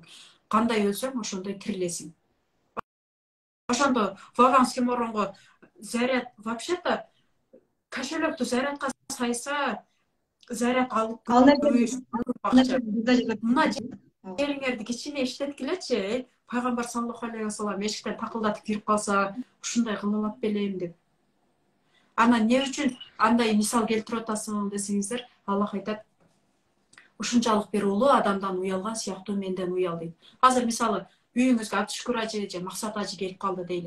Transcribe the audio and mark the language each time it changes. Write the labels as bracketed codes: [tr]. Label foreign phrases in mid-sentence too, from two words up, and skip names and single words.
[ky] Кандай өлсөң, ошондой тирилесиң. Ошондо Вован Симоронго заряд, вообще-то кошелекту зарядка сайса, заряд алып мына жериңерди кичине иштеткилечи. Пайгамбар [ar] صلى الله عليه وسلم [ky] эшиктен такылдатып кирип калса, ушундай кылып белем деп. Анан не үчүн андай мисал келтирип атасың десеңиздер, Аллах айтат, ушунчалык бир улуу адамдан уялган сыяктуу менден уял дейт. Азыр мисалы үйүңүзгө Абдушкур ажы же Максат ажы келип калды дейли.